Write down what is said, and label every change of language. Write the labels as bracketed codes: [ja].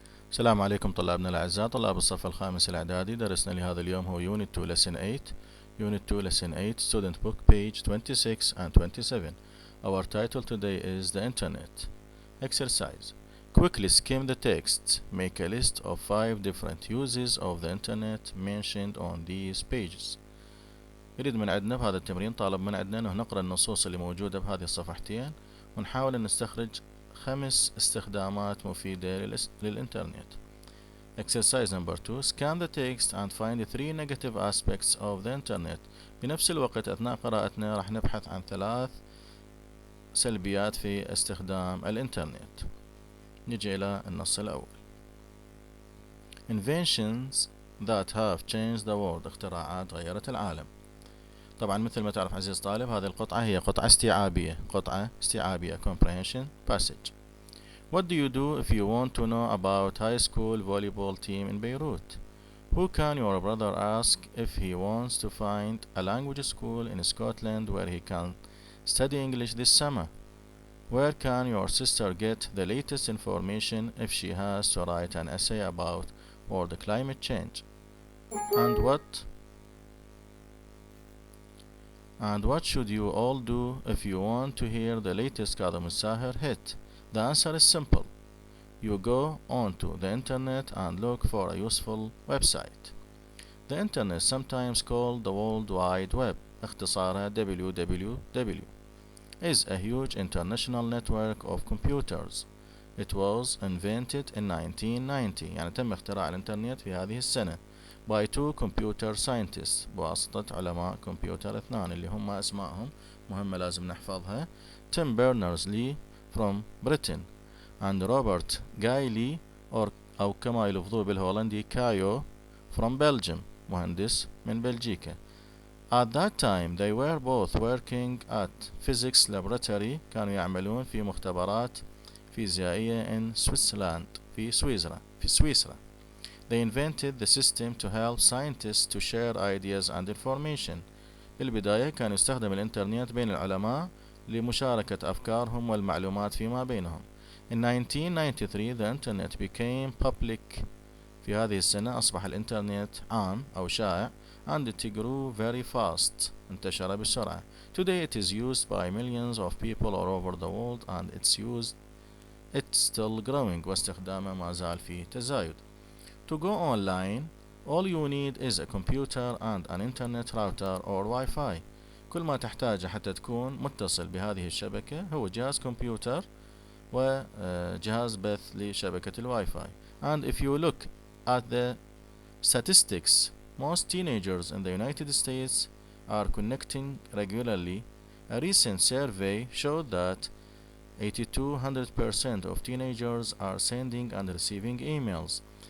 [ar] السلام عليكم طلابنا الأعزاء طلاب الصف الخامس الأعدادي. درسنا لهذا اليوم هو [en] Unit 2 Lesson 8 Unit 2 Lesson 8 Student Book page 26 and 27. Our title today is The Internet. Exercise. Quickly skim the text. Make a list of 5 different uses of the Internet mentioned on these pages. [ar] يريد من عندنا بهذا التمرين طالب من عندنا أنه نقرأ النصوص اللي موجودة بهذه الصفحتين ونحاول أن نستخرج 5 استخدامات مفيدة للإنترنت. [en] Exercise number 2. Scan the text and find the 3 negative aspects of the internet. [ar] بنفس الوقت أثناء قراءتنا راح نبحث عن 3 سلبيات في استخدام الإنترنت. نجي إلى النص الأول. [en] Inventions that have changed the world. [ar] اختراعات غيرت العالم. طبعا مثل ما تعرف عزيز طالب هذه القطعة هي قطعة استيعابية [en] comprehension passage. What do you do if you want to know about high school volleyball team in Beirut? Who can your brother ask if he wants to find a language school in Scotland where he can study English this summer? Where can your sister get the latest information if she has to write an essay about world climate change? And what should you all do if you want to hear the latest Kadam al-Sahir hit? The answer is simple. You go onto the internet and look for a useful website. The internet, sometimes called the World Wide Web, [ar] اختصارها [en] WWW, is a huge international network of computers. It was invented in 1990. [ar] يعني تم اختراع الإنترنت في هذه السنة [en] by 2 computer scientists [ar] بواسطة علماء كمبيوتر اثنان اللي هم اسمائهم مهمة لازم نحفظها. [en] Tim Berners-Lee from Britain and Robert Guy Lee [ar] أو كما يلفظوه بالهولندي كايو [en] from Belgium [ar] مهندس من بلجيكا. [en] At that time they were both working at physics laboratory. [ar] كانوا يعملون في مختبرات فيزيائية [en] in Switzerland [ar] في سويسرا. [en] They invented the system to help scientists to share ideas and information. [ar] بالبداية كان يستخدم الإنترنت بين العلماء لمشاركة أفكارهم والمعلومات فيما بينهم. [en] In 1993 the internet became public. [ar] في هذه السنة أصبح الإنترنت عام أو شائع [en] and it grew very fast. [ar] انتشر بسرعة. [en] Today it is used by millions of people all over the world and it's still growing. [ar] واستخدامه ما زال في تزايد. [en] To go online all you need is a computer and an internet router or Wi-Fi. [ar] كل ما تحتاجه حتى تكون متصل بهذه الشبكة هو جهاز كمبيوتر وجهاز بث لشبكة الواي فاي. [en] And if you look at the statistics, most teenagers in the United States are connecting regularly. A recent survey showed that 8200% of teenagers are sending and receiving emails.